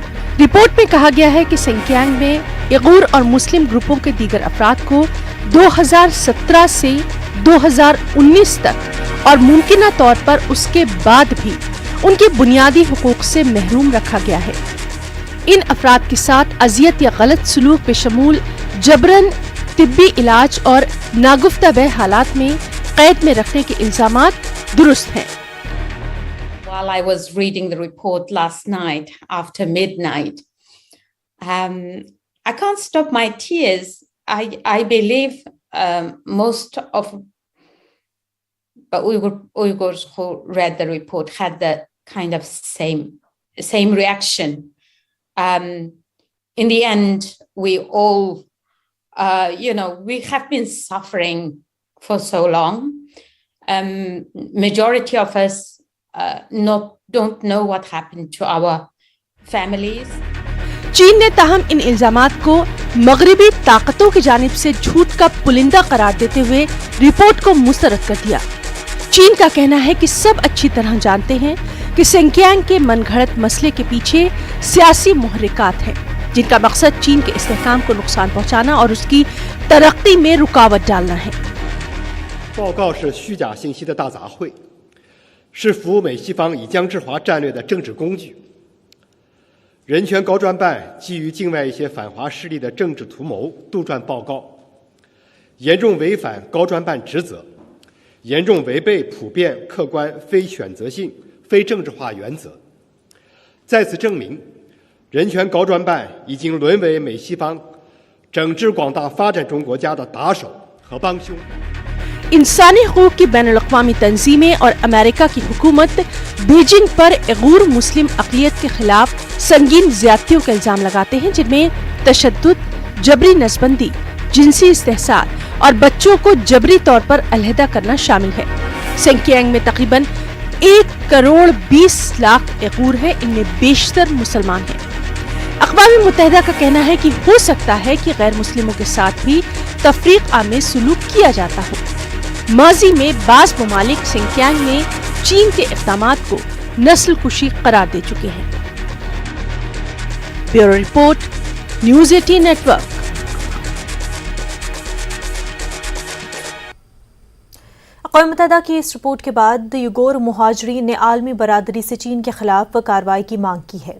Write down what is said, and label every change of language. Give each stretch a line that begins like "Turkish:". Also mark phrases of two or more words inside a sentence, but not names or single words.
Urdu: رپورٹ میں کہا گیا ہے کہ سنکیانگ میں ایغور اور مسلم گروپوں کے دیگر افراد کو 2017 سے 2019 تک اور ممکنہ طور پر اس کے بعد بھی ان کے بنیادی حقوق سے محروم رکھا گیا ہے۔ ان افراد کے ساتھ اذیت یا غلط سلوک بشمول جبراً طبی علاج اور ناگفتہ بہ حالات میں قید میں رکھنے کے الزامات درست ہیں۔
English: While I was reading the report last night after midnight, I can't stop my tears. I believe most of Uyghurs who read the report had the kind of same reaction. In the end, we all, we have been suffering for so long. Majority of us don't know what happened to our families.
Urdu: چین نے تاہم ان الزامات کو مغربی طاقتوں کی جانب سے جھوٹ کا پلندہ قرار دیتے ہوئے رپورٹ کو مسترد کر دیا۔ چین کا کہنا ہے کہ سب اچھی طرح جانتے ہیں کہ سنکیانگ کے من گھڑت مسئلے کے پیچھے سیاسی محرکات ہیں، جن کا مقصد چین کے استحکام کو نقصان پہنچانا اور اس کی ترقی میں رکاوٹ ڈالنا ہے۔
Chinese: 报告是虚假信息的大杂烩，是服务美西方以疆制华战略的政治工具。人权高专办基于境外一些反华势力的政治图谋杜撰报告，严重违反高专办职责，严重违背普遍、客观、非选择性、非政治化原则。再次证明，人权高专办已经沦为美西方整治广大发展中国家的打手和帮凶。
Urdu: انسانی حقوق کی بین الاقوامی تنظیمیں اور امریکہ کی حکومت بیجنگ پر ایغور مسلم اقلیت کے خلاف سنگین زیادتیوں کا الزام لگاتے ہیں، جن میں تشدد، جبری نسبندی، جنسی استحصال اور بچوں کو جبری طور پر علیحدہ کرنا شامل ہے۔ سنکیانگ میں تقریباً 1,20,00,000 ایغور ہیں، ان میں بیشتر مسلمان ہیں۔ اقوام متحدہ کا کہنا ہے کہ ہو سکتا ہے کہ غیر مسلموں کے ساتھ بھی تفریق آمیز سلوک کیا جاتا ہو۔ ماضی میں بعض ممالک سنکیانگ میں چین کے اقدامات کو نسل کشی قرار دے چکے ہیں.
English: Bureau report, News 18 Network.
Urdu: اقوام متحدہ کی اس رپورٹ کے بعد یوغور مہاجرین نے عالمی برادری سے چین کے خلاف کارروائی کی مانگ کی ہے.